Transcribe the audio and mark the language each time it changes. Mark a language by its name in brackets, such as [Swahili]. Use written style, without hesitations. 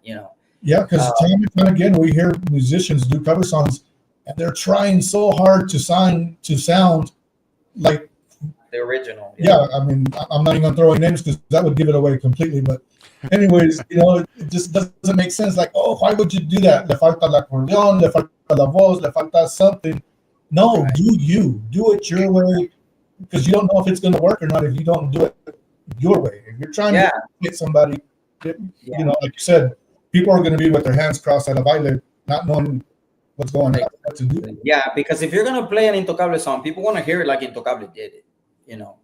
[English] Yeah, because time and time again we hear musicians do cover songs and they're trying so hard to sound like the original. Yeah, I'm not even throwing names because that would give it away completely. But anyways, it just doesn't make sense. Like, oh, why would you do that? [Spanish] Le falta el acordeón, le falta la voz, le falta [English] something. No, right. Do it your way. Because you don't know if it's going to work or not if you don't do it your way. If you're trying to get somebody, like you said, people are going to be with their hands crossed at a baile, not knowing what's going on, what to do. Yeah, because if you're going to play an Intocable song, people want to hear it like Intocable did it.